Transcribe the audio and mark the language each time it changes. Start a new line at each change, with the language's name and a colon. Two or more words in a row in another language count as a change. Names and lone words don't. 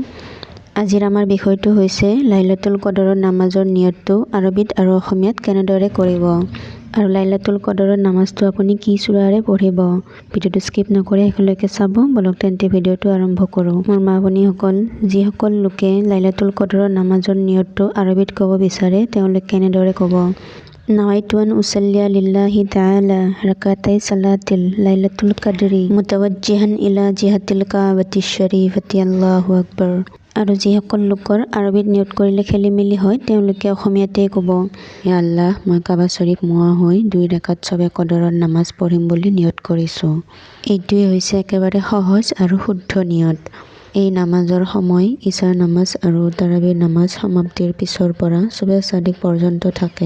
Assamese: আজিৰ আমাৰ বিষয়টো হৈছে লাইলাতুল কদৰৰ নামাজৰ নিয়তটো আৰবিত আৰু অসমীয়াত কেনেদৰে কৰিব, আৰু লাইলাতুল কদৰৰ নামাজটো আপুনি কি সূৰাৰে পঢ়িব। ভিডিঅ'টো স্কিপ নকৰি শেষলৈকে চাব। বলক তেন্তে ভিডিঅ'টো আৰম্ভ কৰোঁ। মোৰ মা ভনীসকল, যিসকল লোকে লাইলাতুল কদৰৰ নামাজৰ নিয়তটো আৰবিত ক'ব বিচাৰে তেওঁলোকে কেনেদৰে ক'ব।
Arabic: نويت أن أصلي لله تعالى ركعتي صلاة ليلة القدر متوجها إلى جهة الكعبة الشريفة الله أكبر।
Assamese: আৰু যিসকল লোকৰ আৰবিত নিয়ত কৰিলে খেলি মেলি হয় তেওঁলোকে অসমীয়াতে ক'ব, হে আল্লাহ, মই কাবা শ্বৰীফ মুৱা হৈ 2 ৰাকাত সবে কদৰৰ নামাজ পঢ়িম বুলি নিয়ত কৰিছোঁ। এইটোৱে হৈছে একেবাৰে সহজ আৰু শুদ্ধ নিয়ত। এই নামাজৰ সময় ইশাৰ নামাজ আৰু তাৰাৱীৰ নামাজ সমাপ্তিৰ পিছৰ পৰা সবে চাদিক পৰ্যন্ত থাকে।